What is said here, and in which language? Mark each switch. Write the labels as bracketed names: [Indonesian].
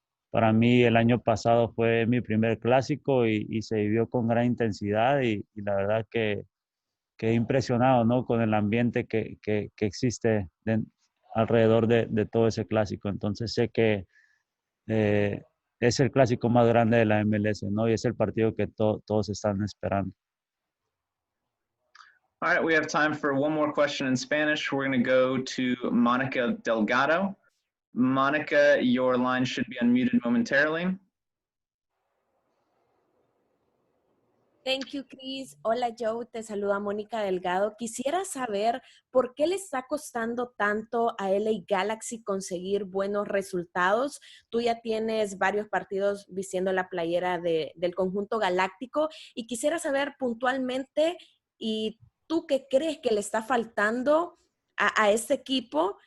[Spanish] Para mí el año pasado fue mi primer clásico y se vivió con gran intensidad y la verdad que quedé impresionado, ¿no? Con el ambiente que existe alrededor de todo ese clásico. Entonces sé que es el clásico más grande de la MLS, ¿no? Y es el partido que todos están esperando. [English] All right, we have time for one more question in Spanish. We're going to go to Monica Delgado. Monica, your line should be unmuted momentarily. Thank you, Chris. Hola, Joe. [Spanish] Te saluda Mónica Delgado. Quisiera saber por qué le está costando tanto a LA Galaxy conseguir buenos resultados. Tú ya tienes varios partidos vistiendo la playera del conjunto galáctico y quisiera saber puntualmente, ¿y tú qué crees que le está faltando a este equipo?